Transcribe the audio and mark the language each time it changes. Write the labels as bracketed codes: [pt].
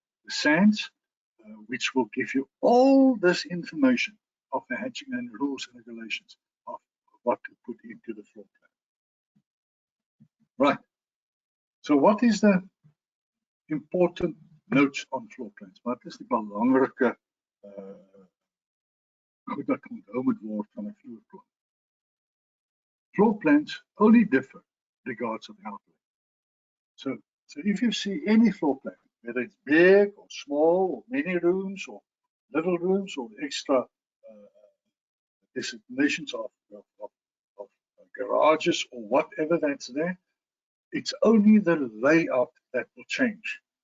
[en] The SANS, which will give you all this information of the hatching and rules and regulations of what to put into the floor plan. Right. So what is the important notes on floor plans? [af] Wat is die belangrike goed wat onthou moet word van 'n vloerplan. [en] Floor plans only differ regards of outline. So if you see any floor plan, whether it's big or small, or many rooms, or little rooms, or extra designations of garages, or whatever that's there, it's only the layout that will change.